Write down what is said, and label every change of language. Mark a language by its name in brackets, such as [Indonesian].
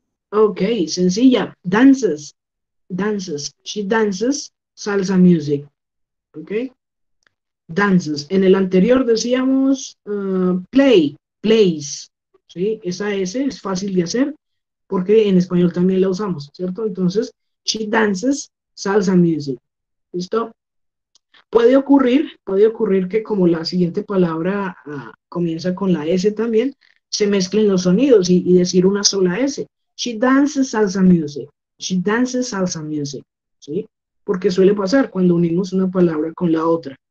[English] Ok, [Spanish] sencilla. [English] Dances. Dances. She dances salsa music. Ok. Dances. [Spanish] En el anterior decíamos plays. ¿Sí? Esa S es fácil de hacer porque en español también la usamos, ¿cierto? Entonces, [English] she dances salsa music. [Spanish] ¿Listo? Puede ocurrir que como la siguiente palabra comienza con la S también, se mezclen los sonidos y decir una sola S. [English] She dances salsa music. She dances salsa music. [Spanish] ¿Sí? Porque suele pasar cuando unimos una palabra con la otra.